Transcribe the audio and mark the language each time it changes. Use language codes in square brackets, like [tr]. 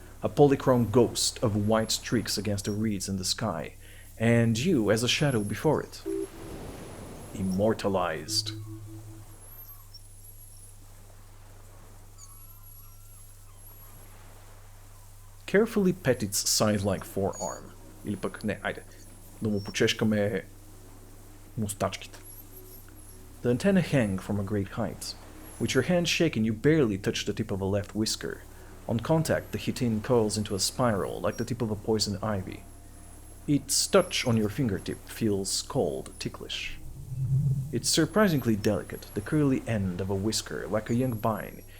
[en] A polychrome ghost of white streaks against the reeds in the sky, and you as a shadow before it. Immortalized. Carefully pet its scythe-like forearm. [bg] Или пък не, айде. Да му почешкаме мустачките. [en] The antennae hang from a great height. With your hand shaking, you barely touch the tip of a left whisker. On contact, the chitin curls into a spiral like the tip of a poison ivy. Its touch on your fingertip feels cold, ticklish. It's surprisingly delicate, the curly end of a whisker, like a young vine.